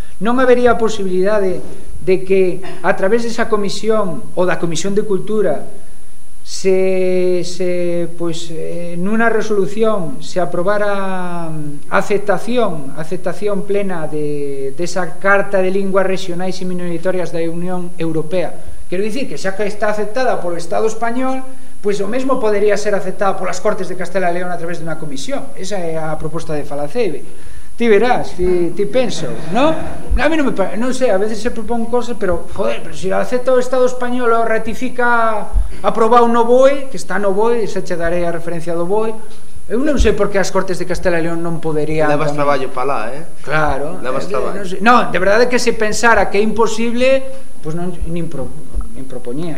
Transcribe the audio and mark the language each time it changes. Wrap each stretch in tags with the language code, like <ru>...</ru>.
<gl>Non habería posibilidade de que a través desa comisión ou da Comisión de Cultura nunha resolución se aprobara aceptación plena desa Carta de Linguas Regionais e Minoritarias da Unión Europea. Quero dicir que xa que está aceptada polo Estado Español, pois o mesmo podería ser aceptada polas Cortes de Castela e León a través dunha comisión. Esa é a proposta de Falaceibe. Ti verás, ti penso, ¿no?</gl> <es>A mí no me parece, no sé, a veces se propone cosas, pero joder, pero si lo acepta o Estado español o ratifica,</es> <gl>aproba un no BOE, que está no BOE, e se che daré a referencia do BOE. Eu non sei por que as Cortes de Castela e León non poderían. Levas tamén traballo para lá, ¿eh? Claro. Levas traballo. Non, sei, no, de verdade que se pensara que é imposible, pues non nin propoñía.</gl>